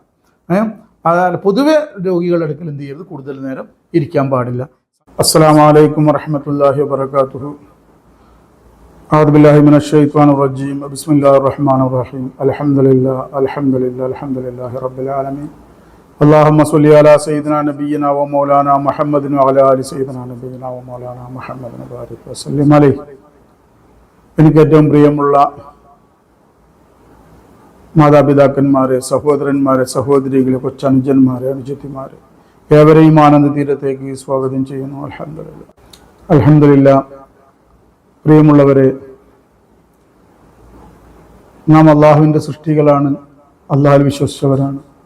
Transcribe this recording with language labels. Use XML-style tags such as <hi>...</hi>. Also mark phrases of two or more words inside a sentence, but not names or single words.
<ml>അതാണ് പൊതുവെ രോഗികളുടെ അടുക്കൽ എന്ത് ചെയ്യരുത്? കൂടുതൽ നേരം ഇരിക്കാൻ പാടില്ല.</ml> <ar>السلام عليكم ورحمة الله وبركاته. أعوذ بالله من الشيطان الرجيم. بسم الله الرحمن الرحيم. الحمد لله رب العالمين. اللهم صل على سيدنا نبينا ومولانا محمد وعلى آل سيدنا نبينا ومولانا محمد وبارك وسلم عليه.</ar> <ml>എനിക്ക് ഏറ്റവും പ്രിയമുള്ള മാതാപിതാക്കന്മാരെ, സഹോദരന്മാരെ, സഹോദരികളെ, കൊച്ചനുജന്മാരെ, അനുജത്തിമാരെ, ഏവരെയും ആനന്ദ തീരത്തേക്ക് സ്വാഗതം ചെയ്യുന്നു.</ml> <ar>الحمد لله.</ar> <ml>പ്രിയമുള്ളവരെ, നാം അള്ളാഹുവിൻ്റെ സൃഷ്ടികളാണ്, അള്ളാഹുവിൽ വിശ്വസിച്ചവരാണ്.</ml>